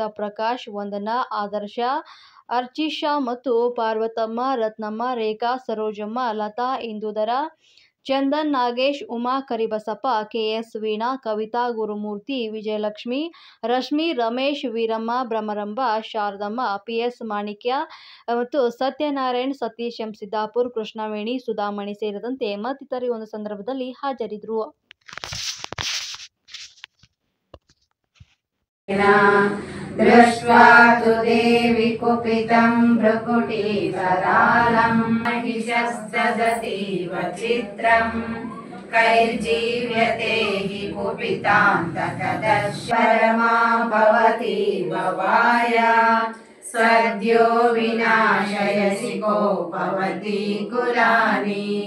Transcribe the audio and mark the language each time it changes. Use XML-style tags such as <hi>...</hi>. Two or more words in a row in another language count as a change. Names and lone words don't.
<kn>ಪ್ರಕಾಶ್, ವಂದನಾ, ಆದರ್ಶ, ಅರ್ಚಿಷಾ ಮತ್ತು ಪಾರ್ವತಮ್ಮ, ರತ್ನಮ್ಮ, ರೇಖಾ, ಸರೋಜಮ್ಮ, ಲತಾ, ಇಂದುಧರ, ಚಂದನ್, ನಾಗೇಶ್, ಉಮಾ, ಕರಿಬಸಪ್ಪ, ಕೆಎಸ್, ವೀಣಾ, ಕವಿತಾ, ಗುರುಮೂರ್ತಿ, ವಿಜಯಲಕ್ಷ್ಮಿ, ರಶ್ಮಿ, ರಮೇಶ್, ವೀರಮ್ಮ, ಬ್ರಹ್ಮರಂಭ, ಶಾರದಮ್ಮ, ಪಿಎಸ್, ಮಾಣಿಕ್ಯ ಮತ್ತು ಸತ್ಯನಾರಾಯಣ್, ಸತೀಶ್, ಎಂ ಸಿದ್ದಾಪುರ್, ಕೃಷ್ಣವೇಣಿ, ಸುಧಾಮಣಿ ಸೇರಿದಂತೆ ಮತ್ತಿತರರು ಒಂದು ಸಂದರ್ಭದಲ್ಲಿ ಹಾಜರಿದ್ದರು.</kn> <sa>दृष्ट्वा तु देवि कुपितं भ्रुकुटीतरालं महिषस्तदतीव चित्रं कैर्जीव्यते हि कुपितान्तकदर्शरमा भवति भवाया सद्यो विनाशयसि कोपवती कुलानि</sa>